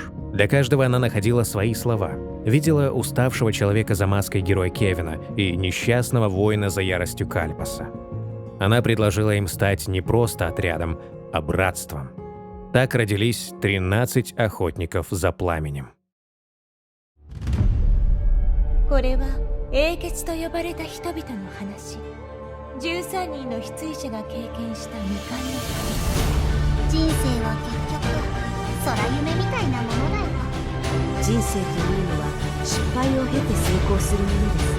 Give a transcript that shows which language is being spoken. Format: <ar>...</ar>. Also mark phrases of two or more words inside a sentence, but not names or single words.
<ru>Для каждого она находила свои слова. Видела уставшего человека за маской героя Кевина и несчастного воина за яростью Кальпаса. Она предложила им стать не просто отрядом, а братством. Так родились 13 охотников за пламенем.</ru> <ja>これは英傑と呼ばれた人々の話。13人の失意者が経験した未完の人生は結局空夢みたいなものだよ。人生というのは失敗を経て成功するものです。</ja>